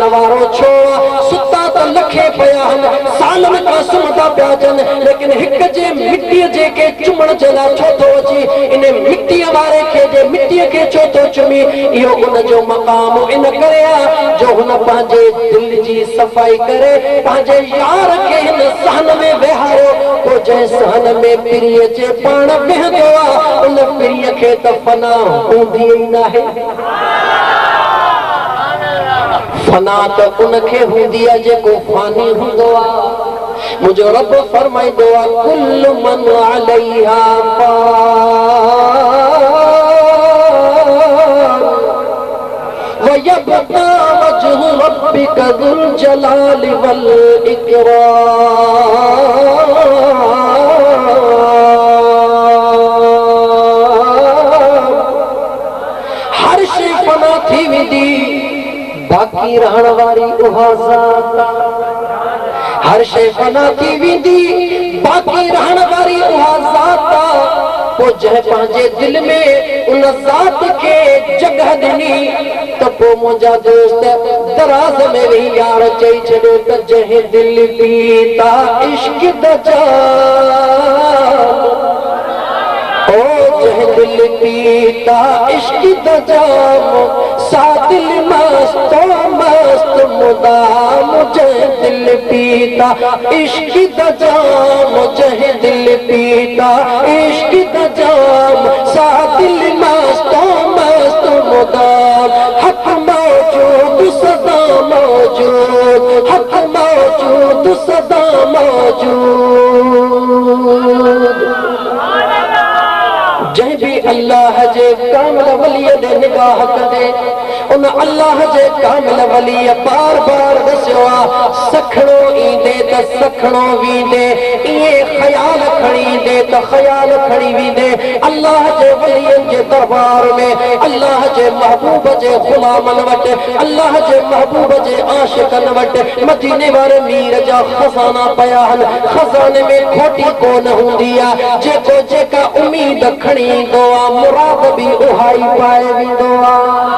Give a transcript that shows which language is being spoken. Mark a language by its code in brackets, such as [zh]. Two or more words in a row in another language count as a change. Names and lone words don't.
[sd] वारो छो सुता त लखे पिया आहिनि सालनि खां सुम्हंदा पिया अचनि लेकिन हिक जे मिटीअ जेके चुमण जे लाइ छो थो अची इन मिटीअ वारे खे जे मिटीअ के छो तो चुमी इहो उन जो मक़ाम इन करे जो हुन पंहिंजे दिल जी सफ़ाई करे पंहिंजे यार खे हिन सहन में वेहारियो पोइ जंहिं सहन में पिरीअ जे पाण वेहंदो आहे उन पिरीअ खे त फना हूंदी ई नाहे फना त उनखे हूंदी आहे जेको फानी हूंदो आहे मुंहिंजो रब फरमाईंदो आहे [ar] كل من عليها ويبقى وجه ربك ذو الجلال وال [sd] इकराम हर शइ फना थी वेंदी बाक़ी रहण वारी उहा ज़ात हर शइ फना थी वेंदी बाक़ी रहण वारी उहा ज़ात पोइ जंहिं पंहिंजे दिल में उन ज़ात खे जगह ॾिनी त पोइ मुंहिंजा दोस्त दराज़ में वेही यार चई छॾियो त जंहिं दिल पीता इश्क दजाम ओ जंहिं दिल पीता इश्क दजाम सा दिल मस्त मस्त मुदाम जंहिं दिल पीता इश्क दजाम जंहिं दिल पीता इश्क दजाम सा दिल मस्त मस्त मुदाम हक मौजूद सदा मौजूद हक मौजूद सदा मौजूद जंहिं भी अल्लाह जे कामिल वलीअ ॾे निगाह कंदे उन अल्लाह जे कामिल वलीअ बार बार दस्यो आहे सखणो ईंदे त सखणो वींदे इएं ख़याल खणी ईंदे त ख़याल खणी वींदे अल्लाह जे वलीअनि जे दरबार में अल्लाह जे महबूब जे ग़ुलामनि वटि अल्लाह जे महबूब जे आशिक़नि वटि मदीने वारे मीर जा खज़ाना पिया आहिनि खज़ाने में खोटी कोन हूंदी आहे जेको जेका उम्मीद खणी ईंदो आहे मुराद बि उहा ई पाए वेंदो आहे